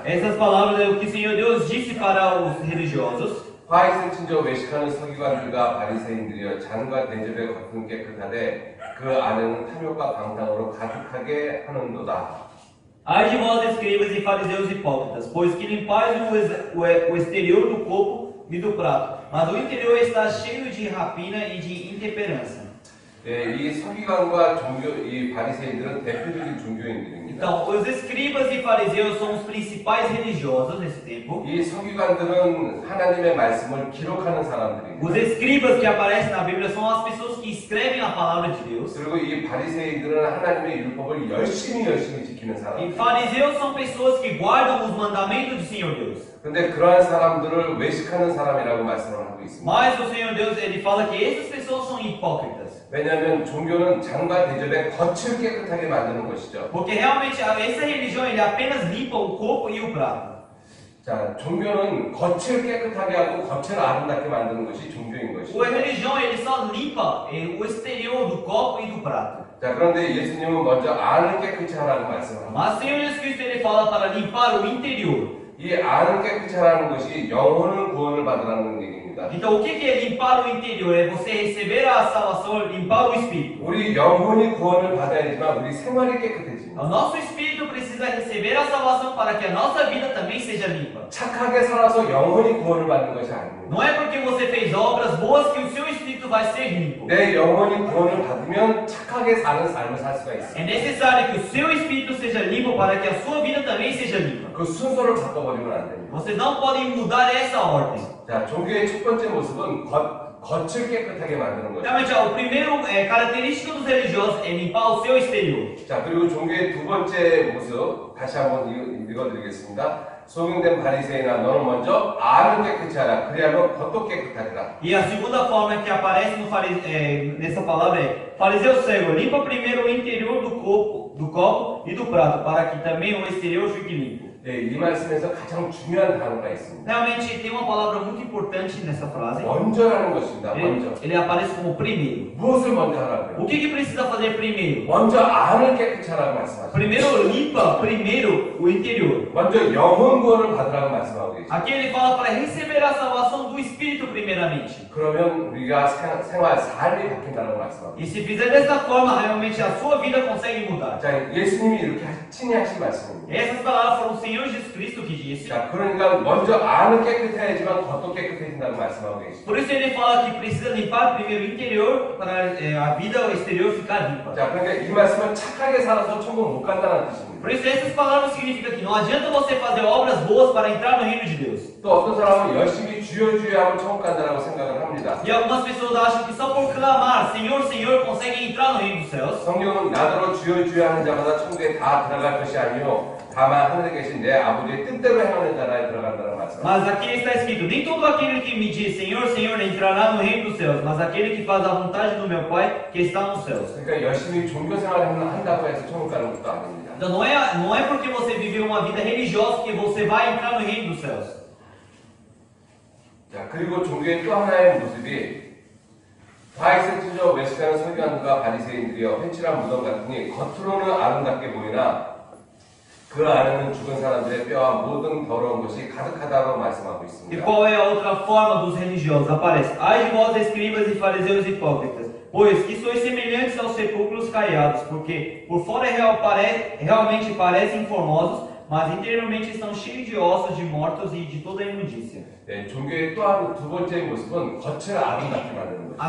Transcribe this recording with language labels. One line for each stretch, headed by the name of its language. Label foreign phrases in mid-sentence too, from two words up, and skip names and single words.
Portuguese: Essas palavras é o que o Senhor Deus disse para os religiosos.
Korean: 화 있을 진저 외식하는 서기관들과 바리새인들이여 잔과 대접에 겉은 깨끗하되 그 안에는 탐욕과 방탕으로 가득하게 하는도다.
Portuguese: Ai de vós, escribas e fariseus hipócritas, pois que limpais o exterior do copo e do prato, mas o interior está cheio de rapina e de intemperança.
Korean: 네, 이 서기관과 이 바리새인들은 대표적인 종교인들입니다.
Portuguese: Então, os escribas e fariseus são os principais religiosos nesse tempo.
Korean: 이 서기관들은 하나님의 말씀을 기록하는 사람들입니다.
Portuguese: Os escribas que aparecem na Bíblia são as pessoas que escrevem a palavra de Deus.
Korean: 그리고 이 바리새인들은 하나님의 율법을 열심히 지키는
Portuguese: E
Korean: 사람들.
Portuguese: fariseus são pessoas que guardam os mandamentos do Senhor Deus.
Korean: 근데 그러한 사람들을 외식하는 사람이라고 말씀을 하고 있습니다.
Portuguese: Mas o Senhor Deus, ele fala que essas pessoas são hipócritas.
Korean: 왜냐하면 종교는 잔과 대접에 겉을 깨끗하게 만드는 것이죠.
Portuguese: Porque realmente essa religião ele apenas limpa o corpo e o prato.
Korean: 자, 종교는 겉을 깨끗하게 하고 겉을 아름답게 만드는 것이 종교인
Portuguese: A
Korean: 것이죠.
Portuguese: religião ele só limpa o exterior do copo e do prato.
Korean: 자, 그런데 예수님은 먼저 안을 깨끗이 하라는 말씀을 합니다.
Portuguese: Mas o Senhor Jesus Cristo ele fala para limpar o interior.
Korean: 이 안을 깨끗이 하라는 것이 영혼을 구원을 받으라는 얘기입니다.
Portuguese: Então o que é limpar o interior? É você receber a salvação, limpar o espírito.
Korean: 우리 영혼이 구원을 받아야지만 우리 생활이 깨끗해집니다.
Portuguese: O nosso espírito precisa receber a salvação para que a nossa vida também seja limpa.
Korean: 착하게 살아서 영혼이 구원을 받는 것이 아닙니다.
Portuguese: Não é porque você fez obras boas que o seu espírito vai ser limpo.
Korean: 내 영혼이 구원을 받으면 착하게 사는 삶을 살 수가 있습니다.
Portuguese: É necessário que o seu espírito seja limpo para que a sua vida também seja limpa.
Korean: 그 순서를 바꿔버리면 안 됩니다.
Portuguese: Vocês não podem mudar essa ordem.
Korean: 자, 종교의 첫 번째 모습은 겉을 깨끗하게 만드는 거죠.
Portuguese: Realmente, o primeiro característica dos religiosos é limpar o seu exterior.
Korean: 자, 그리고 종교의 두 번째 모습 다시 한번 읽어드리겠습니다. 소경된 바리새인아, 너는 먼저 안을 깨끗이 하라. 그리하면 겉도 깨끗하리라.
Portuguese: E a segunda forma que aparece nessa palavra é: fariseu cego, limpa primeiro o interior do copo e do prato, para que também o exterior fique limpo.
Korean: 네, 이 말씀에서 가장 중요한 단어가 있습니다.
Portuguese: Realmente tem uma palavra muito importante nessa frase.
Korean: 먼저라는 것입니다. 먼저.
Portuguese: Ele aparece como primeiro.
Korean: 무엇을 먼저 하라고요?
Portuguese: O que precisa fazer primeiro?
Korean: 먼저 안을 깨끗이 하라고 말씀하십니다.
Portuguese: Primeiro limpa primeiro o interior.
Korean: 먼저 영혼 구원을 받으라고 말씀하고 계십니다.
Portuguese: Aqui ele fala para receber a salvação do espírito primeiramente.
Korean: 그러면 우리가 삶이 바뀐다고 말씀하고
Portuguese: E se fizer dessa forma, realmente a sua vida consegue mudar.
Korean: 자, 예수님이 이렇게 친히 하신 말씀입니다.
Portuguese: Essas palavras foram o Senhor Jesus Cristo que disse.
Korean: 자, 그러니까 먼저 안은 깨끗해야지만 겉도 깨끗해진다고 말씀하고 계십니다.
Portuguese: Por isso ele fala que precisa limpar primeiro o interior para a vida exterior ficar limpa.
Korean: 자, 그러니까 이 말씀은 착하게 살아서 천국 못 간다는 뜻입니다.
Portuguese: Por isso essas palavras significam que não adianta você fazer obras boas para entrar no reino de Deus.
Korean: 또 어떤 사람은 열심히 주여 주여 하면 천국 간다라고 생각을 합니다.
Portuguese: E algumas pessoas acham que só por clamar Senhor, Senhor conseguem entrar no reino dos céus.
Korean: 성경은 나더러 주여 주여 하는 자마다 천국에 다 들어갈 것이 아니요 다만 하늘에 계신 내 아버지의 뜻대로 행하는 자라에 들어간다는 말씀.
Portuguese: Mas aqui está escrito: nem todo aquele que me diz Senhor, Senhor entrará no reino dos céus, mas aquele que faz a vontade do meu Pai que está nos céus.
Korean: 그러니까 열심히 종교 생활을 한다고 해서 천국 가는 것도 아닙니다.
Portuguese: Então não é porque você viveu uma vida religiosa que você vai entrar no reino dos céus.
Korean: 자, 그리고 종교의 또 하나의 모습이 바이센트저 외식하는 서기관과 바리새인들이여 회칠한 무덤 같으니 겉으로는 아름답게 보이나 그 안에는 죽은 사람들의 뼈와 모든 더러운 것이 가득하다고 말씀하고
Portuguese: E
Korean: 있습니다.
Portuguese: qual é a outra forma dos religiosos? Aparece: ai de vós, escribas e fariseus hipócritas, pois que sois semelhantes aos sepulcros caiados, porque por fora realmente parecem formosos, mas interiormente estão cheios de ossos de mortos e de toda imundícia.
Korean: 네, 종교의 또한 두 번째 모습은 겉을 아름답게 만드는 거죠.